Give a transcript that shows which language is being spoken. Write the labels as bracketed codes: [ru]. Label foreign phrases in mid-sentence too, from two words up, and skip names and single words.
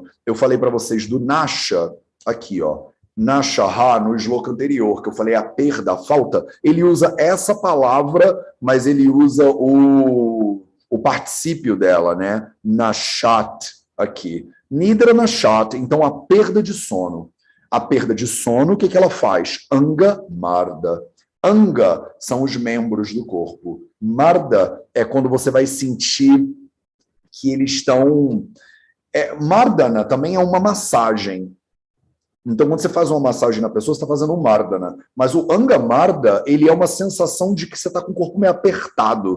[pt] Eu falei para vocês do Nasha, aqui, ó. Nashaha, no shloka anterior, que eu falei a perda, a falta, ele usa essa palavra, mas ele usa o particípio dela, né? Nashat, aqui. [sa] निद्रा नाशात्, [pt] então a perda de sono. A perda de sono, o que ela faz? [sa] अङ्ग मर्द. [pt] Anga são os membros do corpo. Marda é quando você vai sentir que eles estão... Mardana também é uma massagem. Então, quando você faz uma massagem na pessoa, você está fazendo um Mardana. Mas o [sa] अङ्ग मर्द, [pt] ele é uma sensação de que você está com o corpo meio apertado.